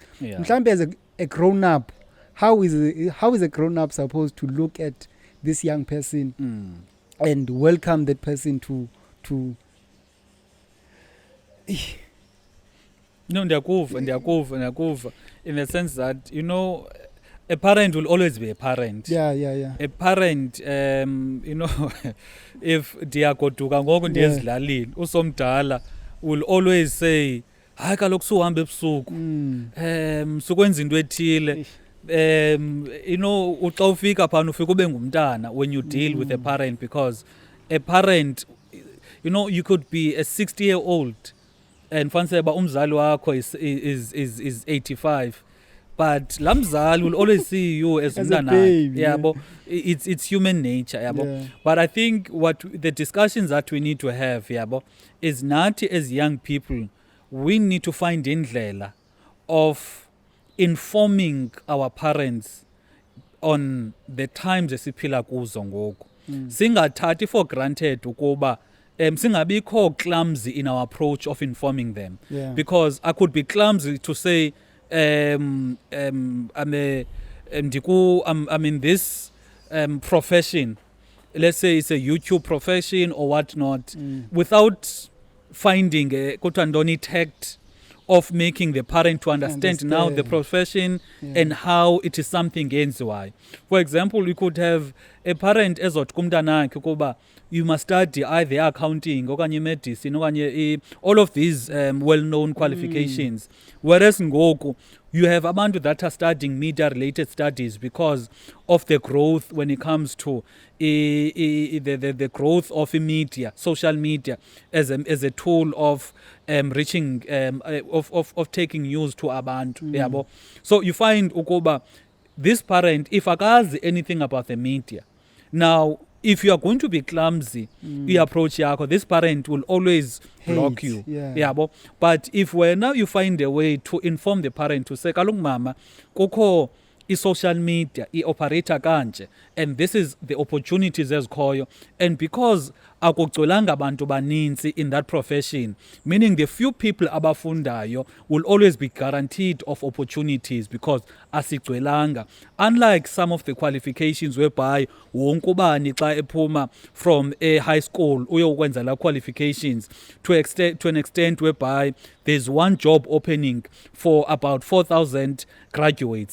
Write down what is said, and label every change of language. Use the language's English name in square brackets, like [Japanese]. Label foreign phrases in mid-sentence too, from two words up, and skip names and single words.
[English] Mhlambe, as a grown up, how is a grown up supposed to look at this young person and welcome that person to No, ndiyakuva in the sense that, a parent will always be a parent. A parent, if [Xhosa] ndiyagoduka ngoku ndiyezilalini, usomdala [English] will always say, [Xhosa] hayi kaloku suhambe ebusuku, sukwenza into ethile. Uxa ufika phana ufika ube ngumntana [English] when you deal with a parent, because a parent, you could be a 60-year-old and fancy [Xhosa] ba umzali wakho [English] is 85, but lamzali will always see you as umntana. It's human nature. But I think what the discussions that we need to have is not as young people, we need to find indlela of informing our parents on the times [Xhosa] esiphila kuzo ngoku. [English] Singathathi for granted [Xhosa] ukuba singabikho [English] clumsy in our approach of informing them. Because I could be clumsy to say I'm in this profession, let's say it's a YouTube profession or whatnot, without finding a kutandoni tact of making the parent to understand now the profession and how it is something enziwayo. For example, we could have a parent [Xhosa] ezothi kumntanakhe ukuba [English] you must study either accounting okanye medicine okanye all of these well-known qualifications. Whereas ngoku you have abantu that are studying media-related studies because of the growth when it comes to the growth of media, social media, as a tool of reaching, of taking news to abantu. So you find ukuba this parent, if [Xhosa] akazi anything [English] about the media, now if you are going to be clumsy, you approach yako, this parent will always block you. But if now you find a way to inform the parent to say, [Xhosa] kalung mama, kukho [English] social media, operator [Xhosa] kanje, [English] and this is the opportunities ezikhoyo, and because [Xhosa] akugcwelanga abantu baninzi [English] in that profession, meaning the few people abafundayo will always be guaranteed of opportunities because asigcwelanga. Unlike some of the qualifications whereby [Xhosa] wonke ubani xa ephuma [English] from a high school [Xhosa] uyokwenza la [English] qualifications to an extent whereby there's one job opening for about 4,000 graduates.